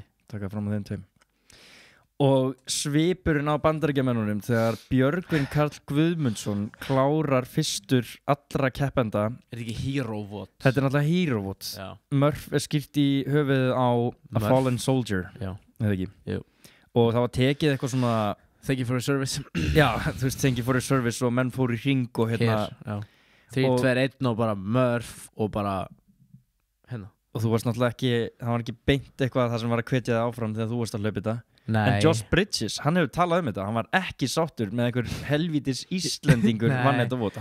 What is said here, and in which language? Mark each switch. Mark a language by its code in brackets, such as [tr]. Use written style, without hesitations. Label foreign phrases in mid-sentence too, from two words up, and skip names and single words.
[is] taka fram úr þeim tveim og svipurinn á bandaríkjamennunum þegar Björgvin Karl Guðmundsson klárar fyrstur allra keppenda er þetta ekki Hero Vote? Þetta er náttúrulega Hero Vote já. Murph er skýrt í höfuðið á [en] A Fallen Soldier [is] já. Eða ekki? Jú. Og það var tekið eitthvað svona [en] Thank you for your service [is] já, þú veist, [en] thank you for your service [is] og menn fóru í hring og hérna 3, 2, 1 og bara Murph og bara hérna og þú varst náttúrulega ekki, það var ekki beint eitthvað það sem var að hvetja það áfram þegar þú varst að hlaupa þetta. Nei. En Josh Bridges, hann hefur talað þetta, hann var ekki sáttur með einhver helvítis Íslendingur vann þetta vot.